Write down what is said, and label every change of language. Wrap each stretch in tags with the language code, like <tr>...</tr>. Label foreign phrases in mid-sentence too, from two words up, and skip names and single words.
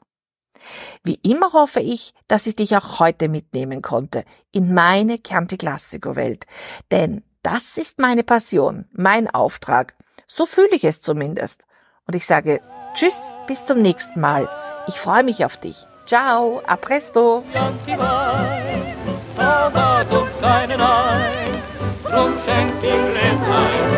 <de>Wie immer hoffe ich, dass ich dich auch heute mitnehmen konnte in meine Chianti Classico Welt, denn das ist meine Passion, mein Auftrag. So fühle ich es zumindest. Und ich sage Tschüss, bis zum nächsten Mal. Ich freue mich auf dich.</de> <it>Ciao, a presto.</it> <de>Da war doch keinen ein, drum schenkt ihm Gläser</de>